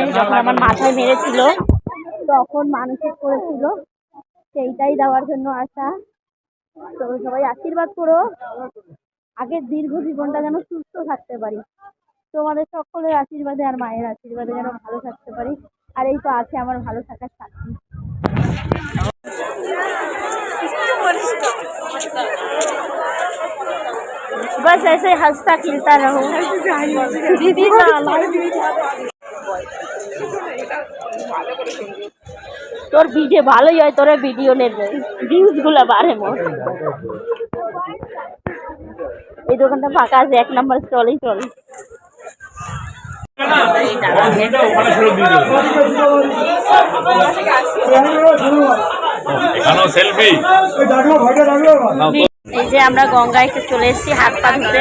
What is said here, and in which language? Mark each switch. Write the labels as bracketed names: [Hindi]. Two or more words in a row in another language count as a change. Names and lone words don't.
[Bangla] যখন আমার মাথায় মেরেছিল তখন মানসিক করেছিল, সেইটাই দেওয়ার জন্য আসা। তো সবাই আশীর্বাদ করো, আগের দীর্ঘ জীবনটা যেন সুস্থ থাকতে পারি, তোমাদের সকলের আশীর্বাদে আর মায়ের আশীর্বাদে যেন ভালো থাকতে পারি। আর এই তো আছে আমার ভালো থাকার সাথী। [Hindi] बस ऐसे हंसता खिलता रहो दीदी ना। [Bangla] তোর ভিডিও ভালোই হয়, তোর ভিডিও নেবে, ভিউজ গুলা বাড়ে মোর। এই দোকানটা ফাঁকা আছে, 1 নম্বর স্টলেই চল। এই যে আমরা গঙ্গায় চলে এসেছি হাত পা ধুতে।